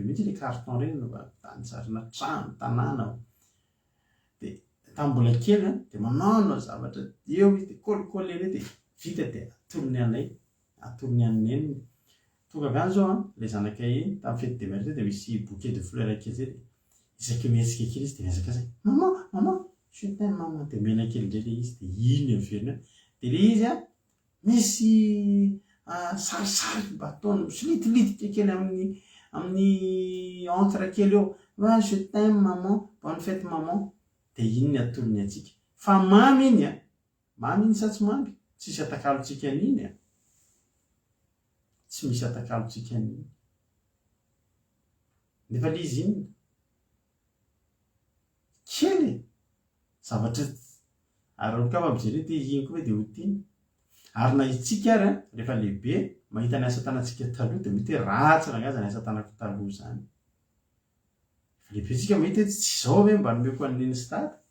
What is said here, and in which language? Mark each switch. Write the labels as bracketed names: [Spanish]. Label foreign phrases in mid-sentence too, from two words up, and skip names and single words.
[Malagasy] mihitsy [French] le carton [Malagasy] reny no tany sarina trano tanàna dia tambola kely dia manao zavatra eo izy dia kolikoly eny dia vita dia atolony anay atolony aneny tonga avy any zao ilay zanakay tamin'ny fety de mer dia misy [French] bouquet de fleur [Malagasy] kely zay dia isaky mihetsika kely izy dia miezaka zay maman [French] je t'aime maman [Malagasy] dia mena kely indray le izy dia iny averina dia le izy misy sarisary mba ataony misolitilitika kely amin'ny encre kely eo [French] je t'aime maman bonne fête maman [Malagasy] dia iny ny atolony antsika fa mamy iny sa tsy mamy tsisy atakalotsika an'iny tsy misy atakalotsika an'iny nefa le izy iny kely zavatra ary ka mampijery dia iny koa hoe dia ho tiany ary na itsika ary rehefa lehibe mahita ny asa tanantsika taloha dia mety hoe ratsy rangaza ny asa tanako taloha zany lehibe tsika mahita hoe tsy zao hoe mba nomeko an'iny sy dada